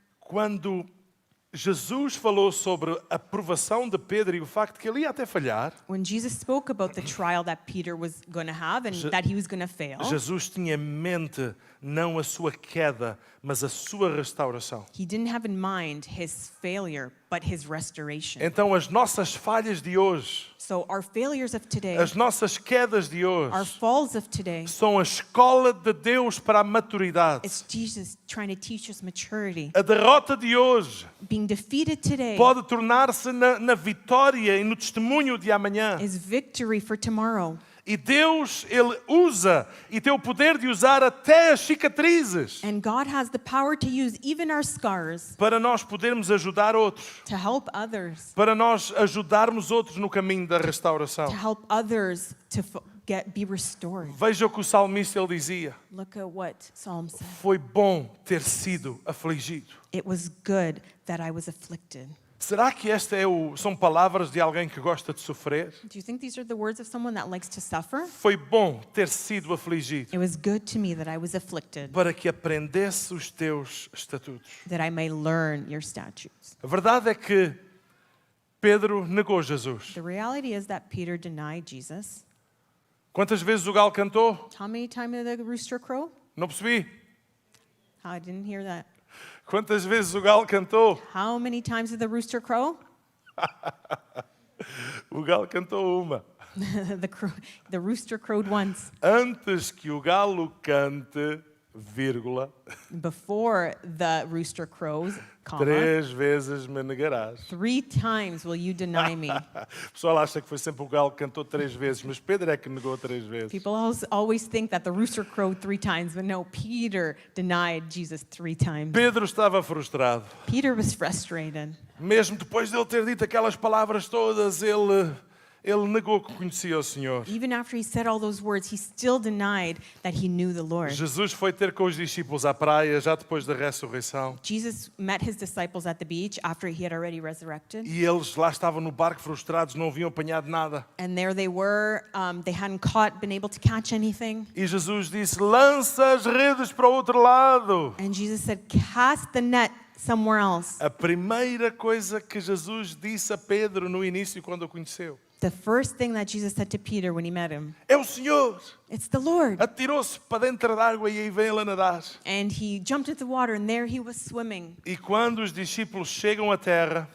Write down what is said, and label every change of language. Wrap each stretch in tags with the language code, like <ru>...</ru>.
<pt>Quando Jesus falou sobre a provação de Pedro e o facto que ele ia até falhar,</pt> <en>When Jesus spoke about the trial that Peter was going to have and that he was going to fail,</en> <pt>Jesus tinha em mente não a sua queda, mas a sua restauração.</pt> <en>he didn't have in mind his failure, but his restoration.</en> <pt>Então as nossas falhas de hoje,</pt> <en>So our failures of today,</en> <pt>as nossas quedas de</pt> <en>our</en> <pt>hoje,</pt> <en>falls of today,</en> <pt>são a escola de Deus para a maturidade.</pt> <en>it's Jesus trying to teach us maturity.</en> <pt>A derrota de hoje</pt> <en>Being defeated today</en> <pt>pode tornar-se na vitória e no testemunho de amanhã.</pt> <en>is victory for tomorrow.</en> <pt>E Deus, Ele usa e tem o poder de usar até as cicatrizes</pt> <en>And God has the power to use even our scars</en> <pt>para nós podermos ajudar outros,</pt> <en>to help others,</en> <pt>para nós ajudarmos outros no caminho da restauração.</pt> <en>to help others to be restored.</en> <pt>Veja o que o salmista ele dizia:</pt> <en>Look at what Psalm said.</en> <pt>foi bom ter sido afligido.</pt> <en>It was good that I was afflicted.</en> <pt>Será que são palavras de alguém que gosta de sofrer?</pt> <en>Do you think these are the words of someone that likes to suffer?</en> <pt>Foi bom ter sido afligido</pt> <en>It was good to me that I was afflicted,</en> <pt>para que aprendesse os teus estatutos.</pt> <en>that I may learn your statutes.</en> <pt>A verdade é que Pedro negou Jesus.</pt> <en>The reality is that Peter denied Jesus.</en> <pt>Quantas vezes o galo cantou?</pt> <en>How many times did the rooster crow?</en> <pt>Não percebi.</pt> <en>I didn't hear that.</en> <pt>Quantas vezes o galo cantou?</pt> <en>How many times did the rooster crow?</en> <pt>O galo cantou uma.</pt> <en>The rooster crowed once.</en> <pt>Antes que o galo cante, vírgula,</pt> <en>Before the rooster crows, comma,</en> <pt>3 vezes me negarás.</pt> <en>3 times will you deny me.</en> <pt>O pessoal acha que foi sempre o galo que cantou 3 vezes, mas Pedro é que negou 3 vezes.</pt> <en>People always think that the rooster crowed 3 times, but no, Peter denied Jesus 3 times.</en> <pt>Pedro estava frustrado.</pt> <en>Peter was frustrated.</en> <pt>Mesmo depois de ele ter dito aquelas palavras todas, ele negou que conhecia o Senhor.</pt> <en>Even after he said all those words, he still denied that he knew the Lord.</en> <pt>Jesus foi ter com os discípulos à praia já depois da ressurreição.</pt> <en>Jesus met his disciples at the beach after he had already resurrected.</en> <pt>E eles lá estavam no barco frustrados, não haviam apanhado nada.</pt> <en>And there they were, they hadn't been able to catch anything.</en> <pt>E Jesus disse, lança as redes para o outro lado.</pt> <en>And Jesus said, cast the net somewhere else.</en> <pt>A primeira coisa que Jesus disse a Pedro no início, quando o conheceu,</pt> <en>The first thing that Jesus said to Peter when he met him,</en> <pt>é o Senhor.</pt> <en>it's the Lord.</en> <pt>Atirou-se para dentro da água e aí vem ele a nadar.</pt> <en>And he jumped into the water and there he was swimming.</en> <pt>E quando os discípulos chegam à terra,</pt>